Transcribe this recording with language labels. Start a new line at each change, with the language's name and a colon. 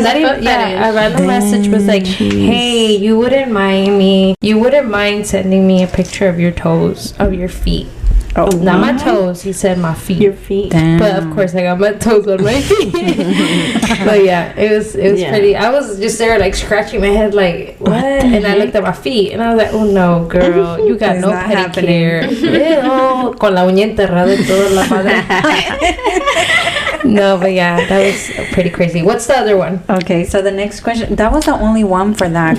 English: A random message was like, hey, you wouldn't mind sending me a picture of your toes, of your feet. Oh, not my toes. He said my feet. Your feet. Damn. But of course, I got my toes on my feet. But yeah, it was pretty. I was just there like scratching my head like, what? And I looked at my feet and I was like, oh no, girl, you got no pedicure.
Spanish: Ew, con la uña enterrada y toda la madre.
English: No, but yeah, that was pretty crazy. What's the other one? Okay, so the next question. That was the only one for that.